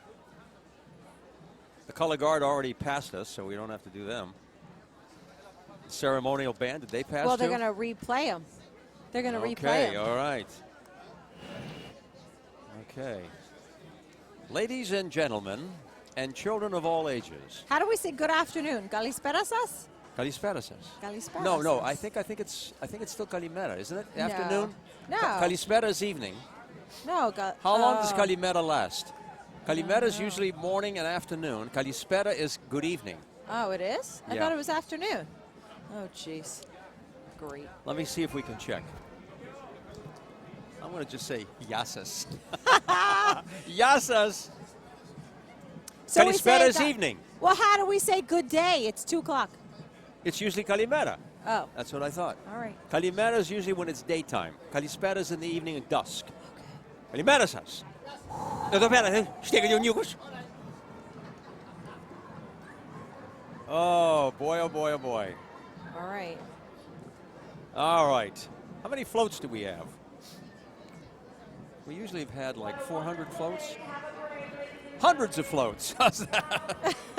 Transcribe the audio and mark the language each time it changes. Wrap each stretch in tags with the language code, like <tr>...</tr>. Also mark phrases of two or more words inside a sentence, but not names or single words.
<en>The color guard already passed us, so we don't have to do them. Ceremonial band, did they pass Well, they're too? going to replay them. They're going to replay Okay, them. all right. Okay. Ladies and gentlemen, and children of all ages. How do we say good afternoon?</en> <el>Καλησπέρα σας?</el> <en>Kalispera says. Kalispera No, no, σας. I think it's still Kalimera, isn't it? Afternoon? No. Kalispera is evening. No. How long does Kalimera last? Kalimera is usually morning and afternoon. Kalispera is good evening. Oh, it is? I Yeah. thought it was afternoon. Oh, jeez. Great. Let me see if we can check. I'm going to just say Yasas. Yasas. So we say Kalispera is that- evening. Well, how do we say good day? It's 2 o'clock. It's usually Kalimera. Oh, That's what I thought. all right. Kalimera is usually when it's daytime. Kalispera is in the evening and dusk.</en> <el>Καλημέρα σας. Εδώ πέρα, στέκεται ο Νιούκος.</el> <en>Oh boy, oh boy, oh boy. All right. All right. How many floats do we have? We usually have had like 400 floats. Hundreds of floats. How's that?</en>